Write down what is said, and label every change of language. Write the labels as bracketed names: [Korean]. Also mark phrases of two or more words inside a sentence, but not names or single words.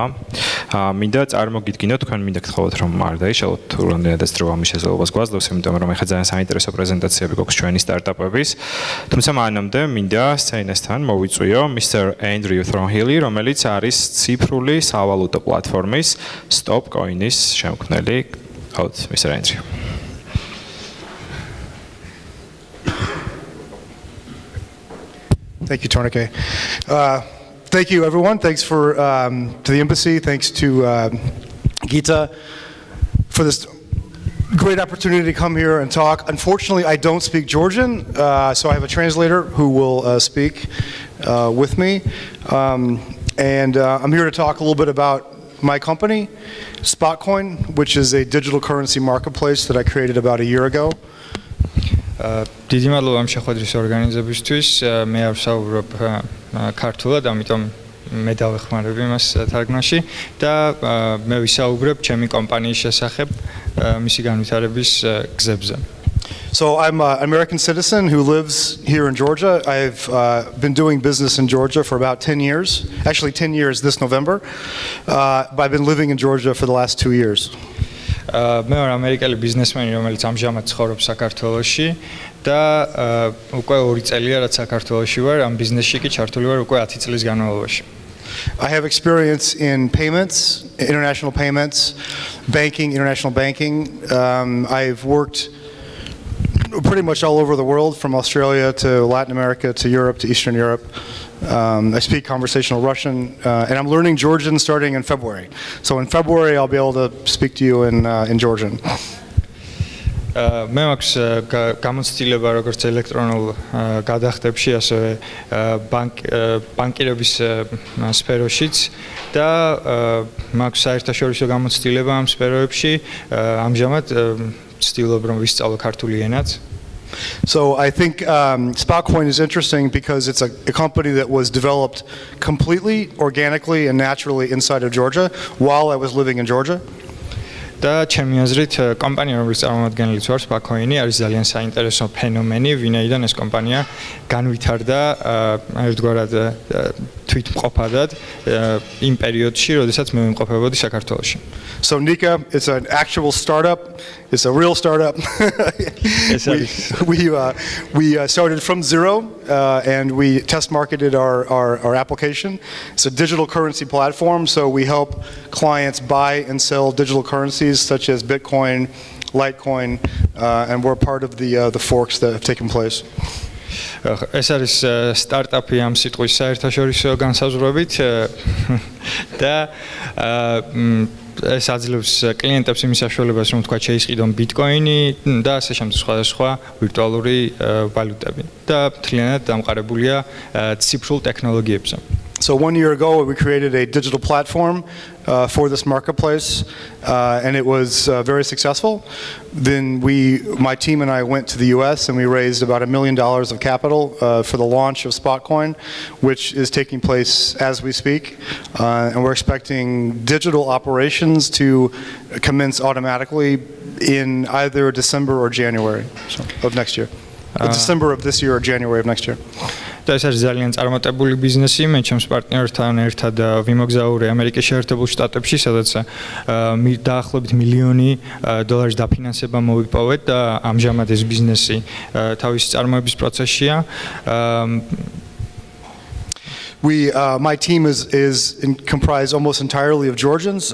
[Georgian] მინდა წარმოგიდგინოთ, თქვენ მინდა გთხოვოთ რომ არ დაიშალოთ თუ რამდენადაც დრო ამის შესაძლებლობას გვაძლევს, იმიტომ რომ ეხლა ძალიან საინტერესო პრეზენტაციები გვაქვს ჩვენი სტარტაპების. თუმცა მანამდე მინდა სცენასთან მოვიწვიო Mr. Andrew Thornhill, რომელიც არის ციფრული სავალუტო პლატფორმის StopCoin-ის შემქმნელი. [English] Out, Mr. Andrew. Thank you, Tornike. Thank you, everyone. Thanks to the embassy. Thanks to Gita for this great opportunity to come here and talk. Unfortunately, I don't speak Georgian, so I have a translator who will speak with me. I'm here to talk a little bit about my company, SpotCoin, which is a digital currency marketplace that I created about a year ago. [Georgian] დიდი მადლობა ამ შეხვედრის ორგანიზებისთვის. მე არ ვსაუბრობ ქართულად, ამიტომ მე დავეხმარებ იმას თარგმანში და მე ვისაუბრებ ჩემი კომპანიის შესახებ, მისი განვითარების გზებზე. [English] So I'm an American citizen who lives here in Georgia. I've been doing business in Georgia for about 10 years. Actually 10 years this November. But I've been living in Georgia for the last 2 years. [Georgian] მე ვარ ამერიკელი ბიზნესმენი, რომელიც ამჟამად ცხოვრობს საქართველოში და უკვე 2 წელია რაც საქართველოში ვარ, ამ ბიზნესში კი ჩართული ვარ უკვე 10 წლის განმავლობაში. [English] I have experience in payments, international payments, banking, international banking. I've worked pretty much all over the world, from Australia to Latin America to Europe to Eastern Europe. I speak conversational Russian, and I'm learning Georgian starting in February. So in February, I'll be able to speak to you in Georgian. [Georgian] მე მაქვს გამოცდილება როგორც ელექტრონულ გადახდებში, ასევე ბანკირების სფეროშიც და მაქვს საერთაშორისო გამოცდილება ამ სფეროებში. ამჟამად ვცდილობ რომ ვისწავლო ქართული ენაც. [English] So I think SpotCoin is interesting because it's a company that was developed completely, organically, and naturally inside of Georgia while I was living in Georgia. [Georgian] და ჩემი აზრით კომპანია, რომლის წარმომადგენელიც ვარ, SpotCoin-ი არის ძალიან საინტერესო ფენომენი, ვინაიდან ეს კომპანია განვითარდა ერთგვარად თვითმყოფადად იმ პერიოდში, როდესაც მე ვიმყოფებოდი საქართველოში. [English] So Nika, it's an actual startup. It's a real startup. we started from zero and we test marketed our application. It's a digital currency platform, so we help clients buy and sell digital currencies such as Bitcoin, Litecoin, and we're part of the forks that have taken place. [Georgian] ეს არის სტარტაპი ამ სიტყვის საერთაშორისო განსაზღვრებით და ეს აძლევს კლიენტებს იმის საშუალებას, რომ თქვა შეისყიდონ ბიტკოინი და ასე შემდეგ სხვადასხვა ვირტუალური ვალუტები და მთლიანად დამყარებულია ციფრულ ტექნოლოგიებზე. [English] So 1 year ago, we created a digital platform for this marketplace, and it was very successful. Then my team and I went to the US and we raised about $1 million of capital for the launch of SpotCoin, which is taking place as we speak. And we're expecting digital operations to commence automatically in either December or January of next year. December of this year or January of next year. [Georgian] და ეს არის ძალიან წარმატებული ბიზნესი. მე ჩემს პარტნიორთან ერთად ვიმოგზაურე ამერიკის შეერთებულ შტატებში, სადაც დაახლოებით $1 მილიონი დაფინანსება მოვიპოვეთ და ამჟამად ეს ბიზნესი თავის წარმოების პროცესშია. [English] My team is comprised almost entirely of Georgians.